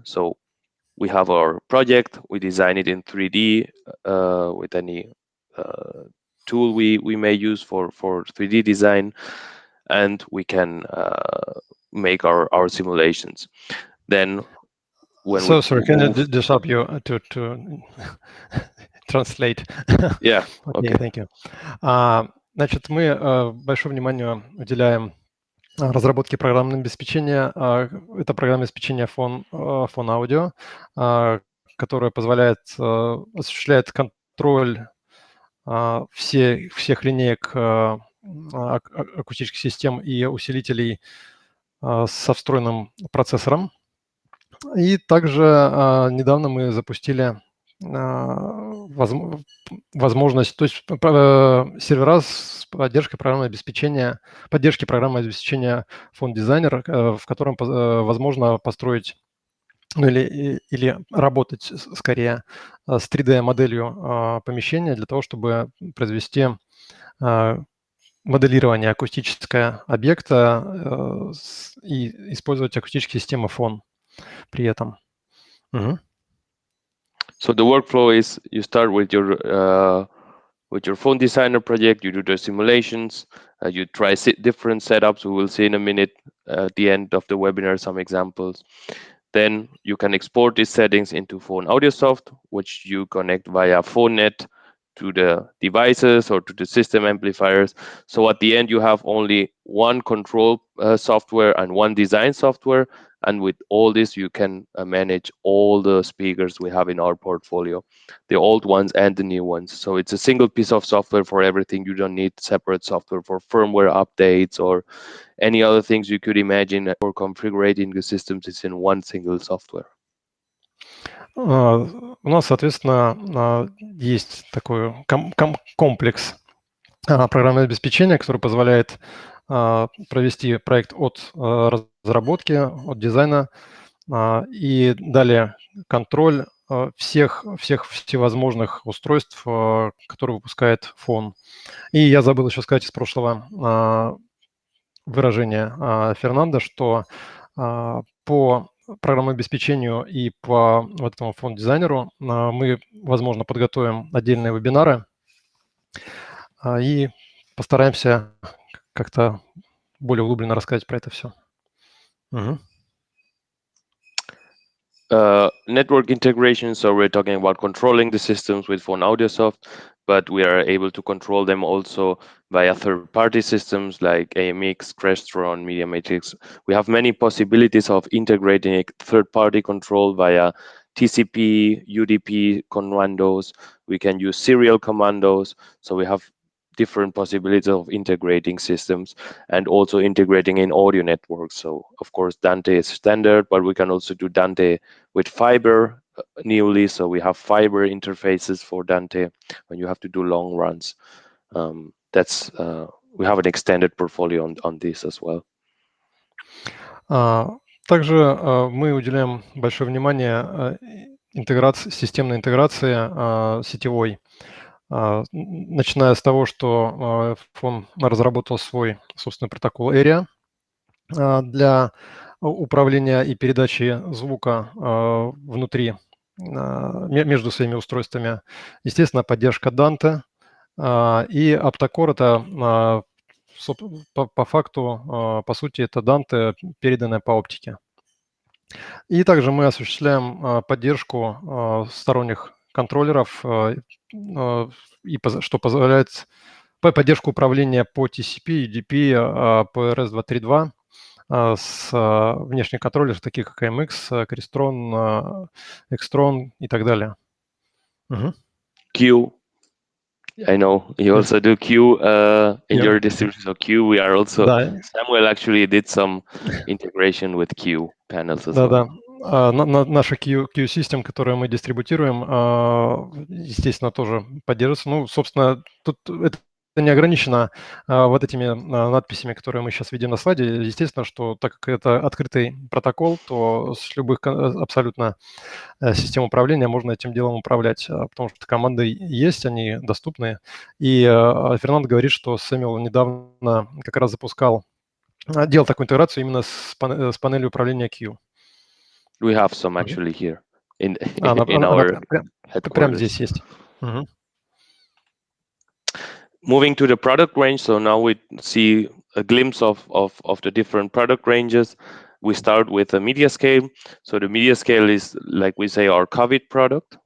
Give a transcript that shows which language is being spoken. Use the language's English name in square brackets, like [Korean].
[English] So we have our project, we design it in 3D with any tool we may use for 3D design, and we can make our simulations. Then when So sorry, can I just help you to translate? Yeah. Okay, thank you. [Russian] Значит, мы большое внимание уделяем разработке программного обеспечения. Это программное обеспечение Fohhn Audio, которое позволяет осуществляет контроль всех линеек акустических систем и усилителей со встроенным процессором. И также недавно мы запустили возможность, то есть сервера с поддержкой программного обеспечения, Fohhn Designer, в котором возможно построить, ну, или работать скорее с 3D-моделью помещения для того, чтобы произвести моделирование акустического объекта и использовать акустические системы Fohhn при этом. [English] So the workflow is you start with your Fohhn Designer project, you do the simulations, you try different setups. We will see in a minute at the end of the webinar some examples. Then you can export these settings into Fohhn AudioSoft, which you connect via PhoneNet to the devices or to the system amplifiers. So at the end, you have only one control software and one design software. And with all this, you can manage all the speakers we have in our portfolio, the old ones and the new ones. So it's a single piece of software for everything. You don't need separate software for firmware updates or any other things you could imagine for configuring the systems. It's in one single software. У нас, соответственно, есть такой комплекс программного обеспечения, который позволяет провести проект от разработки, от дизайна и далее контроль всех всевозможных устройств, которые выпускает Fohhn. И я забыл еще сказать из прошлого выражения Фернандо, что по программному обеспечению и по вот этому Fohhn дизайнеру мы, возможно, подготовим отдельные вебинары и постараемся как-то более углубленно рассказать про это все. Network integration, so we're talking about controlling the systems with Fohhn AudioSoft, but we are able to control them also via third-party systems like AMX, Crestron, MediaMatrix. We have many possibilities of integrating a third-party control via TCP, UDP commandos. We can use serial commandos, so we have different possibilities of integrating systems and also integrating in audio networks. So of course Dante is standard, but we can also do Dante with fiber newly. So we have fiber interfaces for Dante when you have to do long runs. We have an extended portfolio on this as well. [Russian] Также мы уделяем большое внимание системной интеграции сетевой. Начиная с того, что Fohhn разработал свой собственный протокол Area для управления и передачи звука внутри, между своими устройствами. Естественно, поддержка Dante и Optacor — это по факту, по сути, это Dante, переданная по оптике. И также мы осуществляем поддержку сторонних контроллеров, что позволяет поддержку управления по TCP, UDP, по RS-232 с внешних контроллеров, таких как AMX, Crestron, Extron и так далее. [English] Q. I know you also do Q in your distribution. So Q, we are also, Samuel actually did some integration with Q panels as well. [Russian] Да. Наша Q-систем, которую мы дистрибутируем, естественно, тоже поддерживается. Ну, собственно, тут это не ограничено вот этими надписями, которые мы сейчас видим на слайде. Естественно, что так как это открытый протокол, то с любых абсолютно систем управления можно этим делом управлять, потому что команды есть, они доступны. И Фернандо говорит, что Сэмюэл недавно как раз делал такую интеграцию именно с панелью управления Q. [English] We have some actually here in [Russian] Она [English] our [Russian] прям [English] headquarters. [Russian] здесь есть. [English] Moving to the product range, so now we see a glimpse of the different product ranges. We start with a media scale. So the media scale is, like we say, our COVID product.